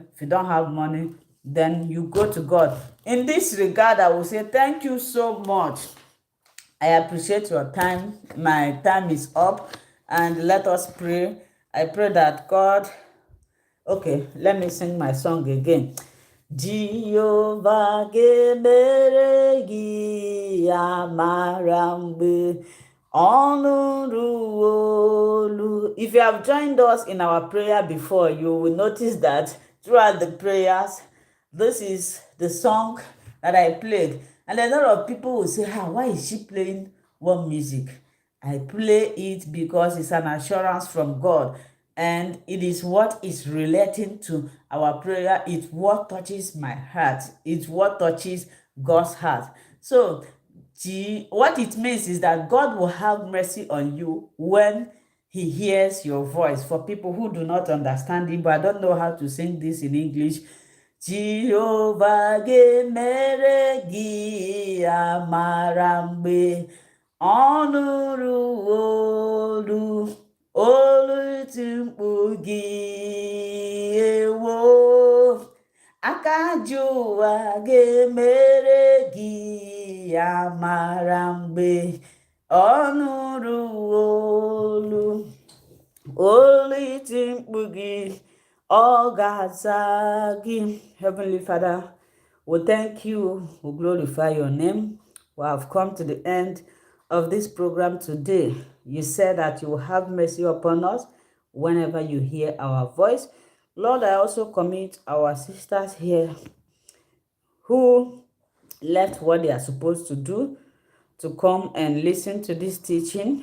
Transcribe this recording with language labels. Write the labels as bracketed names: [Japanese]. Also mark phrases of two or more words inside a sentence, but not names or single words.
[English] If you don't have money, then you go to God. In this regard, I will say thank you so much. I appreciate your time. My time is up, and let us pray. I pray that God. Okay, let me sing my song again. [Igbo] Jehovah ga-emere gị amara mgbe ọ nụrụ olu. [English] If you have joined us in our prayer before, you will notice that throughout the prayers, this is the song that I played. And a lot of people will say, why is she playing one music? I play it because it's an assurance from God, and it is what is relating to our prayer. It's what touches my heart. It's what touches God's heart. So what it means is that God will have mercy on you when he hears your voice. For people who do not understand it, but I don't know how to sing this in English. [Igbo] Jehovah ga-emere gị amara mgbe ọ nụrụ olu iti mkpu gị, ewo aka ji ụwa ga-emere gị amara mgbe ọ nụrụ olu iti mkpu gị, ọ ga-aza gị. [English] Heavenly Father, we thank you, we glorify your name. We have come to the end of this program today. You said that you will have mercy upon us whenever you hear our voice. Lord, I also commit our sisters here who left what they are supposed to do to come and listen to this teaching.